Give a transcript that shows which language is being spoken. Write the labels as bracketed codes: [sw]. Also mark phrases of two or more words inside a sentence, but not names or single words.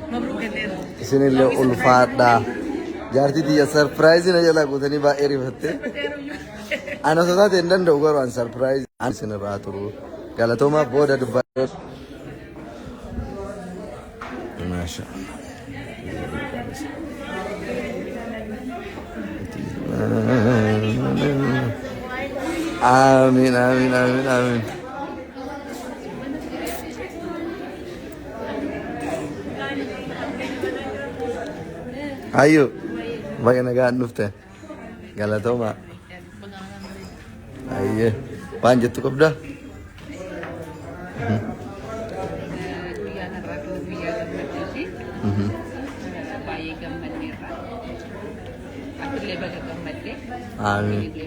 [om] Isinillee ulfaadhaa. Jaartii tiyya sarpiraayizii na jalaa guutanii baay'ee rifattee. Ana osoo taate hin danda'u garuu an sarpiraayizii an isinirraa turu. Galatooma booda dubbadhu. Maasha. Amin amin amin amin. Ayo, baga nagaan dhufte. Galatooma. Ayyee, waan jettu qabda? Amin.